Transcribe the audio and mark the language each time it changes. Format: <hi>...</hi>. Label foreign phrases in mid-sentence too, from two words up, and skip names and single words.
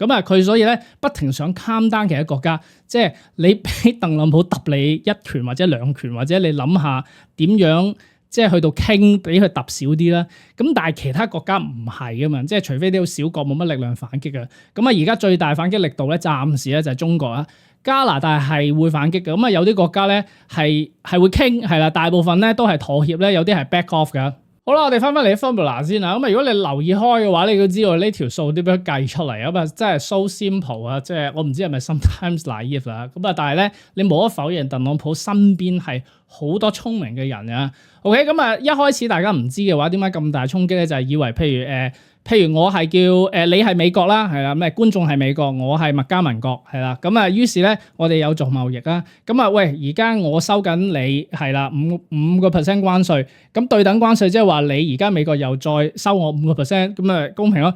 <yue>咁啊，佢所以咧不停想</yue> <en>calm down</en> <yue>其他國家，即係你俾特朗普揼你一拳或者兩拳，或者你諗下點樣即係去到傾俾佢揼少啲啦。咁但係其他國家唔係噶嘛，即係除非啲小國冇乜力量反擊啊。咁啊，而家最大反擊力度咧，暫時咧就係中國啊。加拿大係會反擊嘅，咁啊有啲國家咧係會傾係啦，大部分咧都係妥協咧，有啲係</yue> <en>back off</en> <yue>㗎。好啦，我哋翻返嚟啲 formula 先啦。咁啊，如果你留意開嘅話，你都知道呢條數點樣計出嚟啊嘛，真係</yue> <en>so simple</en> <yue>啊！即係我唔知係咪</yue> <en>sometimes naive</en> <yue>啦。咁啊，但係咧，你無可否認，特朗普身邊係好多聰明嘅人啊。OK，咁啊，一開始大家唔知嘅話，點解咁大衝擊咧？就係以為譬如我係叫你係美國啦，係啦，咩觀眾係美國，我係麥加民國，係啦，咁啊，於是咧我哋有做貿易啦，咁啊，喂，而家我收緊你係啦5% 關稅，咁對等關稅即係話你而家美國又再收我5%，咁啊公平咯？</yue>